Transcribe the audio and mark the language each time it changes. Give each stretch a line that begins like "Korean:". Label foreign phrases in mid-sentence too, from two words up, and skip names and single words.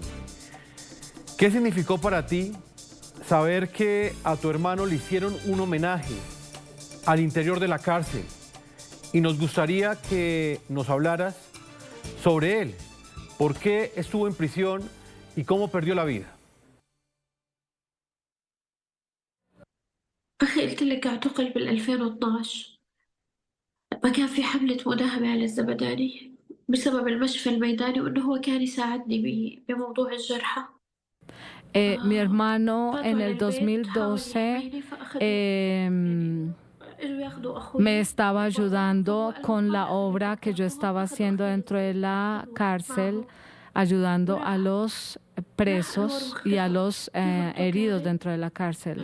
Spanish: ¿Qué significó para ti saber que a tu hermano le hicieron un homenaje al interior de la cárcel? Y nos gustaría que nos hablaras sobre él, por qué estuvo en prisión y cómo perdió la vida.
Arabic: أخي قلت لك اعتقل بال2012. ما كان في حملة مداهمة على الزبداني بسبب المشفى الميداني وإنه هو كان يساعدني بموضوع الجرحى.
Spanish: Mi hermano en el 2012 me estaba ayudando con la obra que yo estaba haciendo dentro de la cárcel, ayudando a los presos y a los heridos dentro de la cárcel.